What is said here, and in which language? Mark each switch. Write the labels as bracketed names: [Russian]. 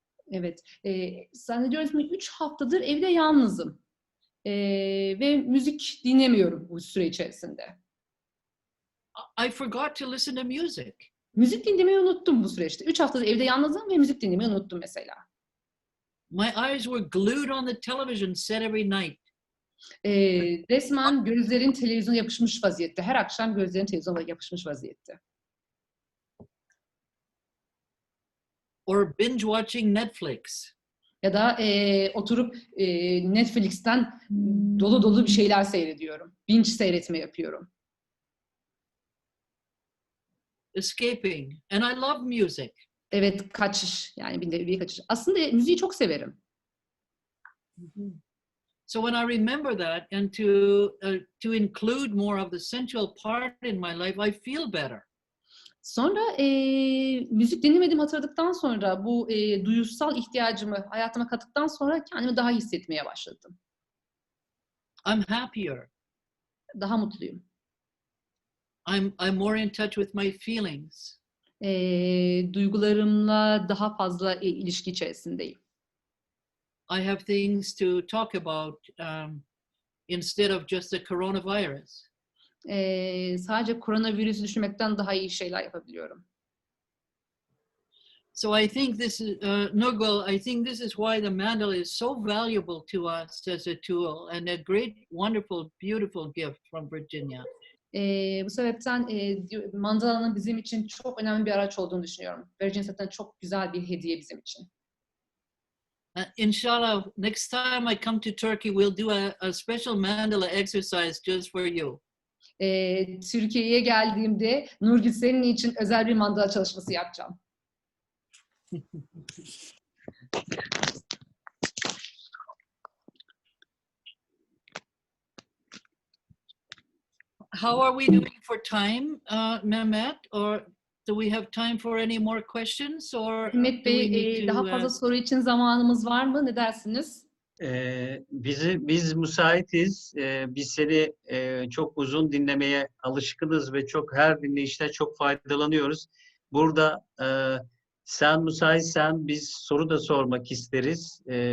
[Turkish] Evet. Zannediyoruz ki 3 haftadır evde yalnızım. Ve müzik dinlemiyorum bu süre içerisinde. [English] I forgot to listen to music. [Turkish] Müzik dinlemeyi unuttum bu süreçte. 3 haftadır evde yalnızım ve müzik dinlemeyi unuttum mesela. [English] My eyes were glued on the television set every night. [Turkish] Resmen gözlerin televizyona yapışmış vaziyette. Her akşam gözlerin televizyona yapışmış vaziyette. [English] Or binge watching Netflix. [Turkish] Ya da oturup Netflix'ten dolu dolu bir şeyler seyrediyorum. Binge seyretme yapıyorum. [English] Escaping. And I love music. [Turkish] Evet, kaçış. Yani bir kaçış. Aslında müziği çok severim. [English] So when I remember that and to include more of the central part in my life, I feel better. [Turkish] Sonra müzik dinlemediğimi hatırladıktan sonra bu duyusal ihtiyacımı hayatıma kattıktan sonra kendimi daha iyi hissetmeye başladım. [English] I'm happier. [Turkish] Daha mutluyum. [English] I'm more in touch with my feelings. [Turkish] Duygularımla daha fazla ilişki içerisindeyim. [English] I have things to talk about instead of just the coronavirus. [Turkish] Sadece koronavirüsü düşünmekten daha iyi şeyler yapabiliyorum. [English] So I think this is, Nurgul, I think this is why the mandala is so valuable to us as a tool and a great, wonderful, beautiful gift from Virginia. [Turkish] Bu sebepten mandalanın bizim için çok önemli bir araç olduğunu düşünüyorum. Virginia zaten çok güzel bir hediye bizim için. [English] Inshallah, next time I come to Turkey, we'll do a special mandala exercise just for you. [Turkish] Türkiye'ye geldiğimde Nurgül senin için özel bir mandala çalışması yapacağım. [English] How are we doing for time, Mehmet? Or do we have time for any more questions? Or [Turkish] Mehmet [English] do we [Turkish] Bey, [English] need to, [Turkish] daha fazla soru için zamanımız var mı? Ne dersiniz? Biz müsaitiz. Biz seni çok uzun dinlemeye alışkınız ve çok her dinleyişte çok faydalanıyoruz. Burada sen müsaitsen biz soru da sormak isteriz.